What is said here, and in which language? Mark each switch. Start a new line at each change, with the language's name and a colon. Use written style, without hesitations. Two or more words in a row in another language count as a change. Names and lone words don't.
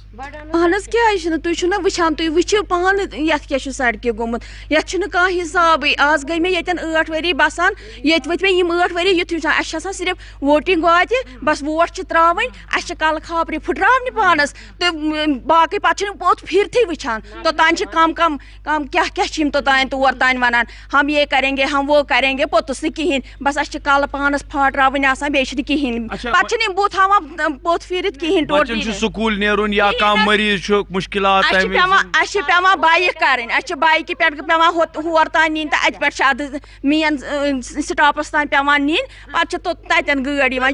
Kashmiri: اہن حظ کیٛازِ چھِنہٕ, تُہۍ چھِو نا وٕچھان, تُہۍ وٕچھِو پانہٕ یتھ کیٛاہ چھُ سڑکہِ گوٚمُت, یتھ چھُنہٕ کانٛہہ حِسابٕے. آز گٔے مےٚ ییٚتٮ۪ن 8 ؤری بسان, ییٚتہِ ؤتھۍ مےٚ یِم 8 ؤری یُتھُے وٕچھان. اَسہِ چھِ آسان صرف ووٹِنٛگ واتہِ, بس ووٹ چھِ ترٛاوٕنۍ, اَسہِ چھِ کلہٕ خاپرِ پھٕٹراونہِ پانس, تہٕ باقٕے پتہٕ چھِنہٕ پوٚت پھِرتھٕے وٕچھان. توٚتانۍ چھِ کم کیٛاہ چھِ یِم توٚتانۍ تور تانۍ ونان,
Urdu: ہم یہ کریں گے ہم وہ کریں گے,
Kashmiri: پوٚتُس نہٕ کِہیٖنۍ. بس اَسہِ چھِ کلہٕ پانس پھاٹراوٕنۍ آسان, بیٚیہِ چھِنہٕ کِہیٖنۍ. پتہٕ چھِنہٕ یِم بُتھ ہاوان پوٚت پھیٖرِتھ کِہیٖنۍ. بچن چھُ سکوٗل نیرُن یا کانٛہہ مریض چھُ مُشکلات, اَسہِ چھِ پیٚوان بایِک کَرٕنۍ, اَسہِ چھِ بایکہِ پٮ۪ٹھ پیٚوان ہور تانۍ نِنۍ, تہٕ اَتہِ پٮ۪ٹھ چھِ اَدٕ مین سٹاپس تانۍ پیٚوان نِنۍ, پتہٕ چھِ تتٮ۪ن گٲڑۍ یِوان.